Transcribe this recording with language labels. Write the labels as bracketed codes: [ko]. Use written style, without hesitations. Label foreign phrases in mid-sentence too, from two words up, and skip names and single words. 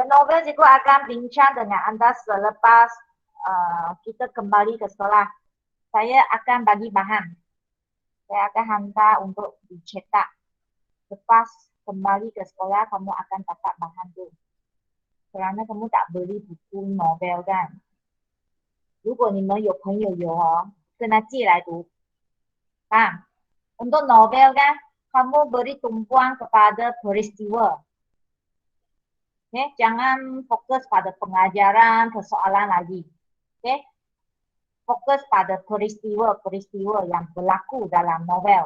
[ms] Novel cikgu akan bincang dengan anda selepas kita kembali ke sekolah. Saya akan bagi bahan. Saya akan hantar untuk dicetak. Lepas kembali ke sekolah, kamu akan dapat bahan tu. Kerana kamu tak beli buku novel kan. [zh] 如果你们有朋友有跟他借来读. [ms] Untuk novel kan, kamu beri tumpuan kepada peristiwa. Okay? Jangan fokus pada pengajaran, persoalan lagi. Okay? Fokus pada peristiwa-peristiwa yang berlaku dalam novel.